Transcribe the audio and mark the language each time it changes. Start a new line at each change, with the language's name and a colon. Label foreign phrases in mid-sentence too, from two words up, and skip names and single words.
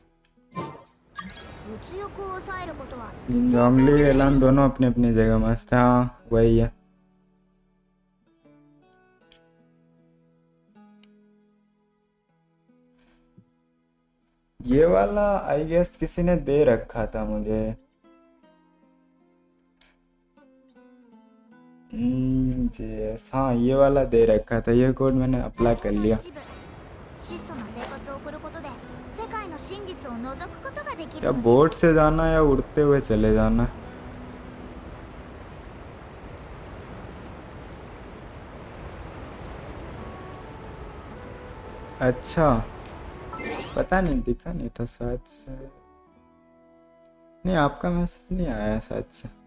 Japanese: 物欲を抑えることは
Hindi: जोंगली एलान दोनों अपनी अपनी जगह मस्त है। हाँ वही है। ये वाला आई गेस किसी ने दे रखा था मुझे। yes, हाँ ये वाला दे रखा था, ये कोड मैंने अप्लाई कर लिया।
Japanese: 一部質素な生活を送ることで世界の真実を覗くことができる
Hindi: क्या
Japanese: のです
Hindi: बोट से जाना या उड़ते हुए चले जाना? अच्छा पता नहीं, दिखा नहीं था शायद से। नहीं आपका मैसेज नहीं आया शायद से।